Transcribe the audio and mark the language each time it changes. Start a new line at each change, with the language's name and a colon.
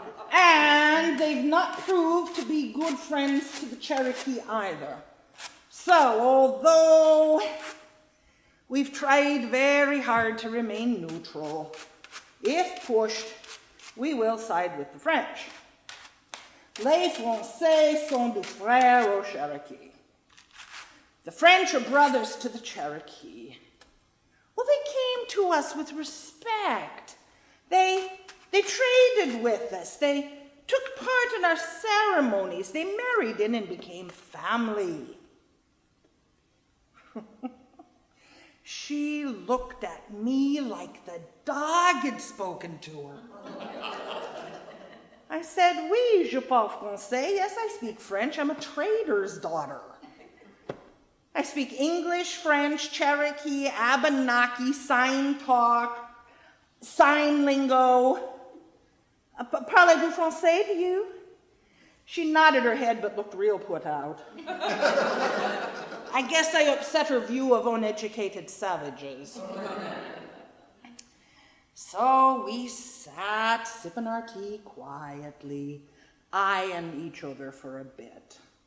English: And they've not proved to be good friends to the Cherokee either. So, although we've tried very hard to remain neutral, if pushed, we will side with the French.
French: Les Français sont des frères aux Cherokee.
English: The French are brothers to the Cherokee. Well, they came to us with respect. They traded with us. They took part in our ceremonies. They married in and became family. She looked at me like the dog had spoken to her. I said,
French: oui, je parle français.
English: Yes, I speak French. I'm a trader's daughter. I speak English, French, Cherokee, Abenaki, sign talk, sign lingo.
French: Parlez-vous français,
English: do you? She nodded her head but looked real put out. I guess I upset her view of uneducated savages. So we sat, sipping our tea quietly, eyeing each other for a bit.